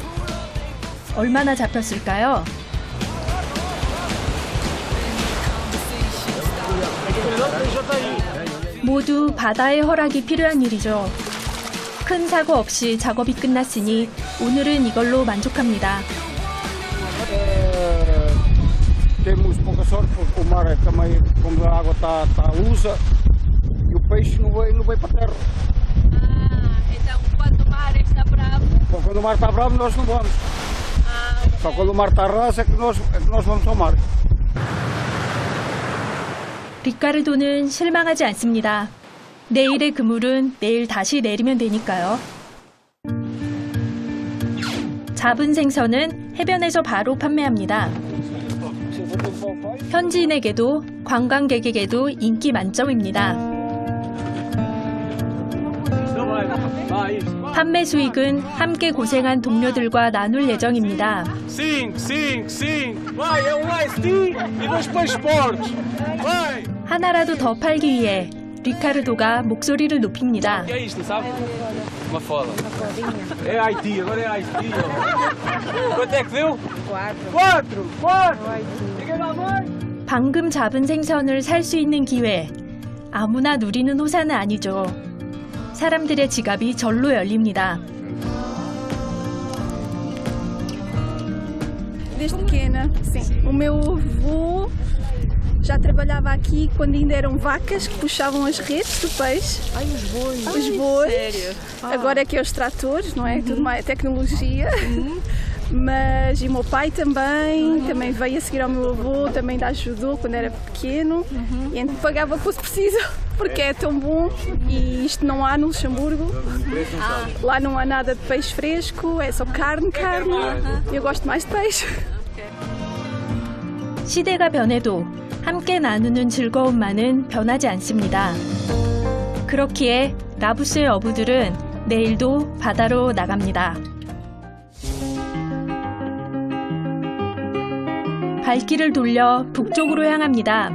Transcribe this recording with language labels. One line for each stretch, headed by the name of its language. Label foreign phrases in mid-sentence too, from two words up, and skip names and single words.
Korean: 얼마나 잡혔을까요? 모두 바다의 허락이 필요한 일이죠. 큰 사고 없이 작업이 끝났으니 오늘은 이걸로 만족합니다.
Portuguese: Temos pouca sorte porque o mar é também, como a água está lusa e o peixe não vai para a terra. então quando o mar está bravo. Quando o mar está bravo nós não vamos. Só quando o mar está raso é que nós vamos ao mar.
Korean: 리카르도는 실망하지 않습니다. 내일의 그물은 내일 다시 내리면 되니까요. 잡은 생선은 해변에서 바로 판매합니다. 현지인에게도 관광객에게도 인기 만점입니다. 판매 수익은 함께 고생한 동료들과 나눌 예정입니다. 하나라도 더 팔기 위해 리카르도가 목소리를 높입니다.
Portuguese: Uma foda. É Haiti, agora é Haiti. Quanto é que deu? 4.
Korean: 방금 잡은 생선을 살 수 있는 기회. 아무나 누리는 호사는 아니죠. 사람들의 지갑이 절로 열립니다.
Portuguese: Desde pequena, sim. O meu avô já trabalhava aqui quando ainda eram vacas que puxavam as redes do peixe. Ai, os bois. Os bois. Sério? Agora é que é os tratores, não é? Tudo mais tecnologia. Mas e o meu pai também veio a seguir ao meu avô, também ajudou quando era pequeno. E então pagava o que fosse preciso, porque é tão bom. E isto não há no Luxemburgo. Lá não há nada de peixe fresco, é só carne. Eu gosto mais de peixe.
Korean: 시대가 변해도 함께 나누는 즐거움만은 변하지 않습니다. 그렇기에 라부스의 어부들은 내일도 바다로 나갑니다. 발길을 돌려 북쪽으로 향합니다.